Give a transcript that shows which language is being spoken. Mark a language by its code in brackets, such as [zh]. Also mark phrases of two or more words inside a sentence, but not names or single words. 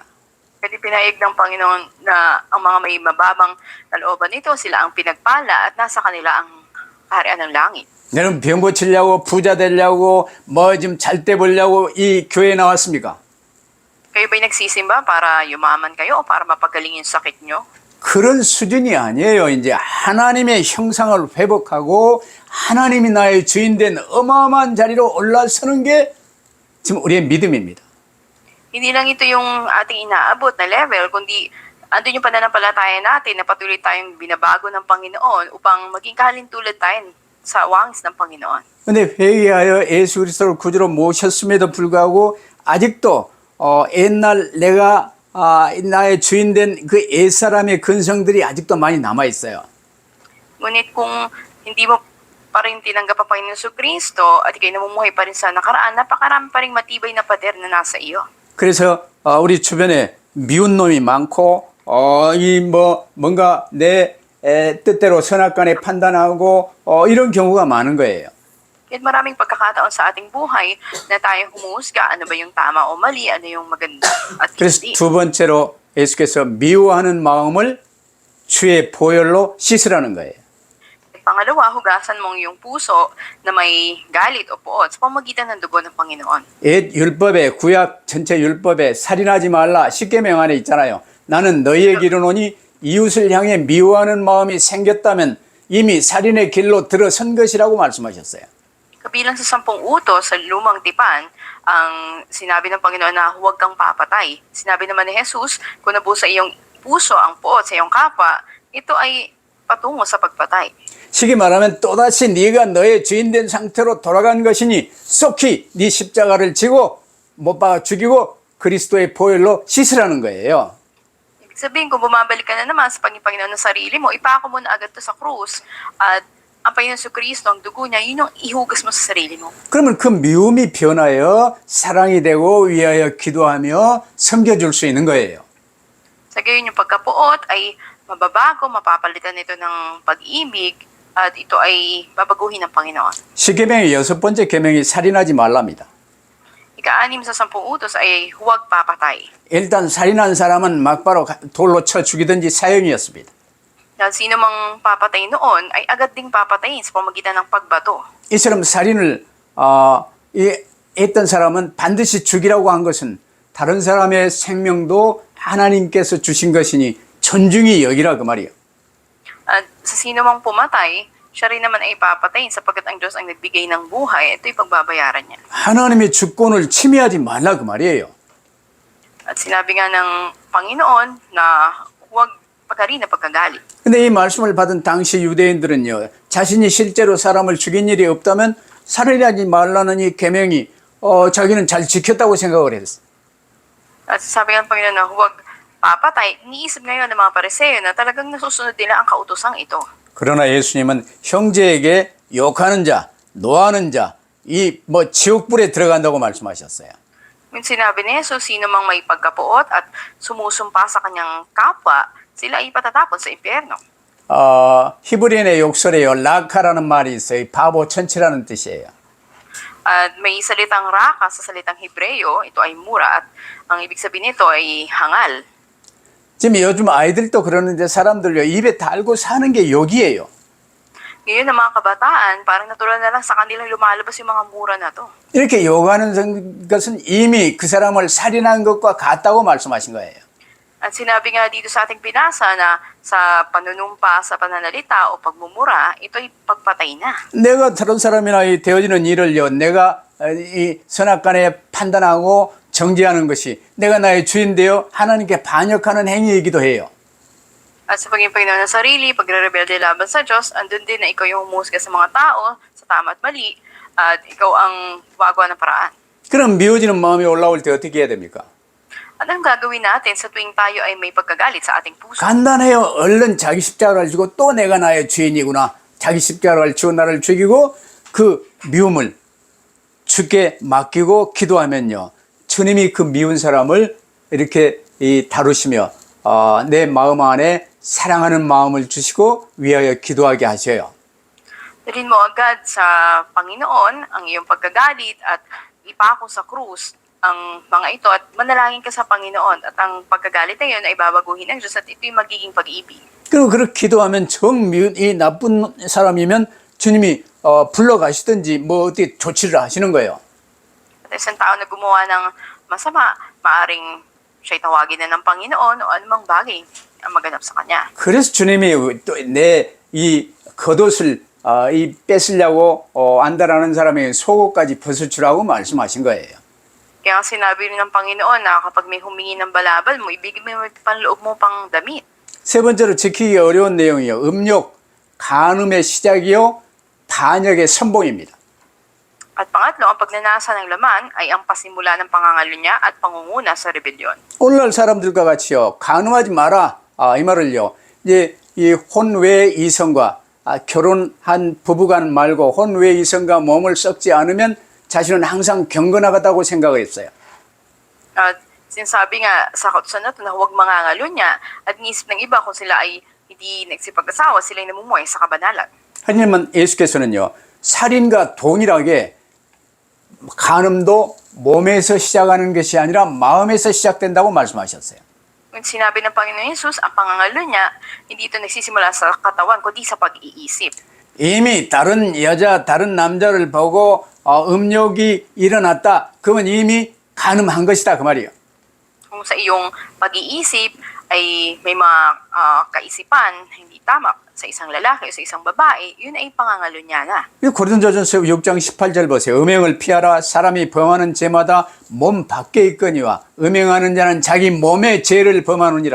[tl] Kasi pinahig ng Panginoon na ang mga may mababang kalooban nito, sila ang pinagpala at nasa kanila ang kaharian ng langit. [ko] 여러분 병 고치려고 부자 되려고 뭐 좀 잘 때 보려고 이 교회에 나왔습니까? [tl] Kayo ba'y nagsisimba para yumaman kayo o para mapagaling yung sakit nyo? [ko] 그런 수준이 아니에요. 이제 하나님의 형상을 회복하고 하나님이 나의 주인된 어마어마한 자리로 올라서는 게 지금 우리의 믿음입니다. [tl] Hindi lang ito yung ating inaabot na level, kundi andun yung pananampalataya natin na patuloy tayong binabago ng Panginoon upang maging kahalintulad tayo sa wangis ng Panginoon. [ko] 근데 회개하여 예수 그리스도를 구주로 모셨음에도 불구하고 아직도 옛날 내가 나의 주인된 그 옛사람의 근성들이 아직도 많이 남아 있어요. [tl] Ngunit kung hindi mo pa rin tinanggap ang Panginoon Kristo at ikay namumuhay pa rin sa nakaraan, napakarami pa rin matibay na pader na nasa iyo. [ko] 그래서 우리 주변에 미운 놈이 많고 뭔가 내 뜻대로 선악간에 판단하고 이런 경우가 많은 거예요. [tl] Kaya't maraming pagkakataon sa ating buhay na tayo humusga ano ba yung tama o mali, ano yung maganda at [ko] 그래서 [tl] hindi. [ko] 두 번째로 예수께서 미워하는 마음을 주의 보혈로 씻으라는 거예요. [tl] Pangalawa, hugasan mong yung puso na may galit o poot sa pamamagitan ng dugo ng Panginoon. [ko] 옛 율법에 구약 전체 율법에 살인하지 말라 10계명 안에 있잖아요. 나는 너희에게 이르노니 이웃을 향해 미워하는 마음이 생겼다면 이미 살인의 길로 들어선 것이라고 말씀하셨어요. [tl] Kabilang sa 10 utos sa lumang tipan, ang sinabi ng Panginoon na huwag kang papatay. Sinabi naman ni Jesus, kung nabuo sa iyong puso ang poot sa iyong kapwa, ito ay patungo sa pagpatay. [ko] 쉽게 말하면 또다시 네가 너의 주인된 상태로 돌아간 것이니 속히 네 십자가를 지고 못 박아 죽이고 그리스도의 보혈로 씻으라는 거예요. [tl] Ibig sabihin, kung bumabalik ka na naman sa Panginoon ng sarili mo, ipako mo na agad to sa krus at ang Panginoon Kristo, ang dugo niya, yun yung ihugas mo sa sarili mo. [ko] 그러면 그 미움이 변하여 사랑이 되고 위하여 기도하며 섬겨줄 수 있는 거예요. [tl] Sa gayon yung pagkapuot ay mababago, mapapalitan ito ng pag-ibig at ito ay babaguhin ng Panginoon. [ko] 십계명의 6번째 계명이 살인하지 말랍니다. [tl] Ika-6 sa 10 utos ay huwag papatay. [ko] 일단 살인한 사람은 막바로 돌로 쳐 죽이든지 사형이었습니다. [tl] Dahil sino mang papatay noon ay agad ding papatayin sa pamagitan ng pagbato. [ko] 이처럼 살인을 했던 사람은 반드시 죽이라고 한 것은 다른 사람의 생명도 하나님께서 주신 것이니 존중이 여기라 그 말이에요. [tl] At sa sino mang pumatay, siya rin naman ay papatayin sapagkat ang Diyos ang nagbigay ng buhay, ito'y pagbabayaran niya. [ko] 하나님의 주권을 침해하지 말라 그 말이에요. [tl] At sinabi nga ng Panginoon na huwag pagkari na pagkagalit. [ko] 근데 이 말씀을 받은 당시 유대인들은요, 자신이 실제로 사람을 죽인 일이 없다면 살인하지 말라는 이 계명이 자기는 잘 지켰다고 생각을 했어요. [tl] At sabi ng Panginoon na huwag papatay, iniisip ngayon ng mga Pariseo na talagang nasusunod nila ang kautosang ito. [ko] 그러나 예수님은 형제에게 욕하는 자, 노하는 자, 지옥불에 들어간다고 말씀하셨어요. [tl] Yung sinabi ni Jesus, sino mang may pagkapuot at sumusumpa sa kanyang kapwa, sila ay patatapon sa impyerno. [ko] 히브리인의 욕설에요. 라카라는 말이 있어요. 바보 천치라는 뜻이에요. [tl] At may salitang raka sa salitang Hebreo, ito ay mura at ang ibig sabihin nito ay hangal. [ko] 지금 요즘 아이들도 그러는데 사람들요 입에 달고 사는 게 욕이에요. [tl] Ngayon ng mga kabataan, parang natural na lang sa kanilang lumalabas yung mga mura na to. [ko] 이렇게 욕하는 것은 이미 그 사람을 살인한 것과 같다고 말씀하신 거예요. [tl] At sinabi nga dito sa ating binasa na sa panunumpa sa pananalita o pagmumura, ito'y pagpatay na. [ko] 내가 다른 사람이나 되어지는 일을요, 내가 이 선악간에 판단하고 정죄하는 것이 내가 나의 주인 되어 하나님께 반역하는 행위이기도 해요. [tl] At sa pagiging Panginoon ng sarili, pagre-rebelde laban sa Diyos, andun din na ikaw yung humusga sa mga tao, sa tama at mali, at ikaw ang wagawa ng paraan. [ko] 그럼 미워지는 마음이 올라올 때 어떻게 해야 됩니까? [tl] At anong gagawin natin sa tuwing tayo ay may pagkagalit sa ating puso? [ko] 간단해요. 얼른 자기 십자가를 지고 또 내가 나의 주인이구나. 자기 십자가를 지고 나를 죽이고 그 미움을 주께 맡기고 기도하면요. 주님이 그 미운 사람을 이렇게 다루시며 내 마음 안에 사랑하는 마음을 주시고 위하여 기도하게 하셔요. [tl] Dalhin mo agad sa Panginoon ang iyong pagkagalit at ipako sa krus ang mga ito at manalangin ka sa Panginoon at ang pagkagalit na yun ay babaguhin ng Diyos at ito'y magiging pag-ibig. [ko] 그리고 그렇게 기도하면 이 나쁜 사람이면 주님이 불러가시든지 어떻게 조치를 하시는 거예요. [tl] At isang tao na gumawa ng masama, maaring siya'y tawagin na ng Panginoon o anumang bagay ang maganap sa kanya. [ko] 그래서 주님이 또 내 이 겉옷을 이 뺏으려고 안다라는 사람의 속옷까지 벗어주라고 말씀하신 거예요. [tl] Kaya sinabi rin ng Panginoon na kapag may humingi ng balabal mo, ibigay mo yung panloob mo pang damit. [ko] 세 번째로 지키기 어려운 내용이요. 음욕, 간음의 시작이요. 반역의 선봉입니다. [tl] At pangatlo, ang pagnanasa ng laman ay ang pasimula ng pangangalunya at pangunguna sa rebelyon. [ko] 오늘날 사람들과 같이요. 간음하지 마라. 이 말을요. 이제 이 혼외 이성과 결혼한 부부간 말고 혼외 이성과 몸을 썩지 않으면 자신은 항상 경건하다고 생각했어요. [tl] At sinasabi nga sa kautusan na ito na huwag mangangalunya at iniisip ng iba kung sila ay hindi nagsipag-asawa, sila ay namumuhay sa kabanalan. [ko] 하지만 예수께서는요. 살인과 동일하게 간음도 몸에서 시작하는 것이 아니라 마음에서 시작된다고 말씀하셨어요. [tl] Kung sinabi ng Panginoon Jesus, ang pangangalunya, hindi ito nagsisimula sa katawan, kundi sa pag-iisip. [ko] 이미 다른 여자, 다른 남자를 보고 음욕이 일어났다. 그러면 이미 간음한 것이다. 그 말이에요. [tl] Kung sa iyong pag-iisip ay may mga kaisipan hindi tama sa isang lalaki o sa isang babae, yun ay pangangalunya na. [ko] 고린도전서 6장 18절 보세요. 음행을 피하라. 사람이 범하는 죄마다 몸 밖에 있거니와 음행하는 자는 자기 몸의 죄를 범하느니라.